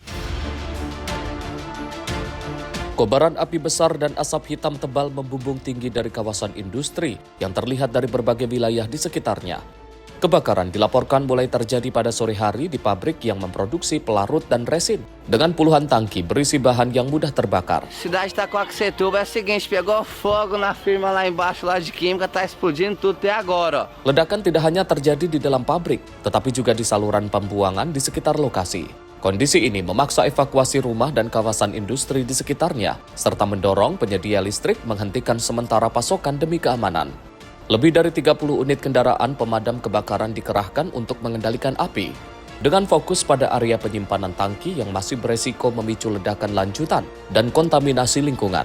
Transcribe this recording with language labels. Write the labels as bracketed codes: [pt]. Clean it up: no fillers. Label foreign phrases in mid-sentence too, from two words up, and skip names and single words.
[id] Kobaran api besar dan asap hitam tebal membumbung tinggi dari kawasan industri yang terlihat dari berbagai wilayah di sekitarnya. Kebakaran dilaporkan mulai terjadi pada sore hari di pabrik yang memproduksi pelarut dan resin dengan puluhan tangki berisi bahan yang mudah terbakar. [pt] Cidade está com Aquecetuba é o seguinte, pegou fogo na firma lá embaixo lá de química, tá explodindo tudo até agora. [id] Ledakan tidak hanya terjadi di dalam pabrik, tetapi juga di saluran pembuangan di sekitar lokasi. Kondisi ini memaksa evakuasi rumah dan kawasan industri di sekitarnya, serta mendorong penyedia listrik menghentikan sementara pasokan demi keamanan. Lebih dari 30 unit kendaraan pemadam kebakaran dikerahkan untuk mengendalikan api, dengan fokus pada area penyimpanan tangki yang masih beresiko memicu ledakan lanjutan dan kontaminasi lingkungan.